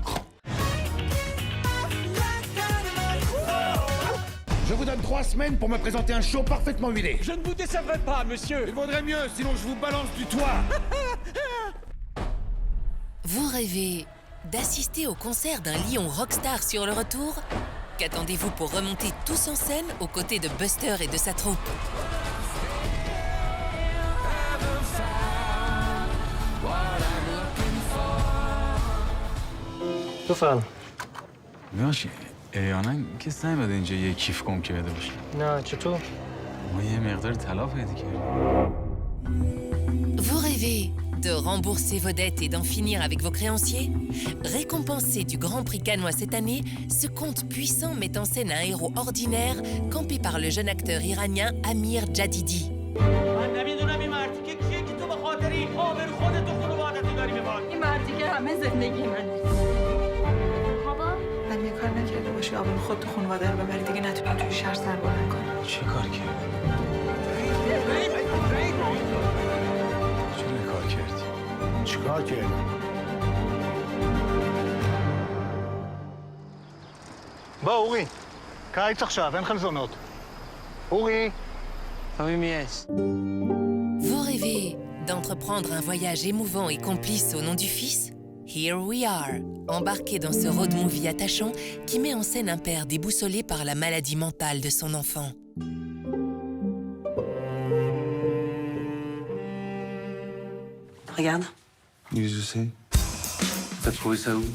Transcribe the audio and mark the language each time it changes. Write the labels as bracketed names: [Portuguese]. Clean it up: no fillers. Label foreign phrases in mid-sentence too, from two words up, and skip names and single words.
[French] Je vous donne 3 semaines pour me présenter un show parfaitement huilé. Je ne vous décevrai pas, monsieur. Il vaudrait mieux, sinon je vous balance du toit. Vous rêvez d'assister au concert d'un lion rockstar sur le retour? Qu'attendez-vous pour remonter tous en scène aux côtés de Buster et de sa troupe? [Persian] بفرم. ببخشید احیانا کس نیومده اینجا یه کیف گم کرده باشه. نه چطور؟ ما یه مقدار طلا پیدا کردیم. [French] Vous rêvez de rembourser vos dettes et d'en finir avec vos créanciers? Récompensé du Grand Prix cannois cette année, ce conte puissant met en scène un héros ordinaire campé par le jeune acteur iranien Amir Jadidi. [Persian] من یه کار نکرده باشی آبرو خود تو خانواده رو ببری دیگه نتونی توی شهر سر بلند کنی. چه کار کردی؟ چه کار کردی؟ چیکار کردی؟ [Hebrew] בוא, אורי. קיץ עכשיו, אין חלזונות. אורי. [French] Vous rêvez d'entreprendre un voyage émouvant et complice au nom du Fils? [English] Here we are, [French] embarqué dans ce road movie attachant qui met en scène un père déboussolé par la maladie mentale de son enfant. Regarde, Oui, je sais. T'as trouvé ça où?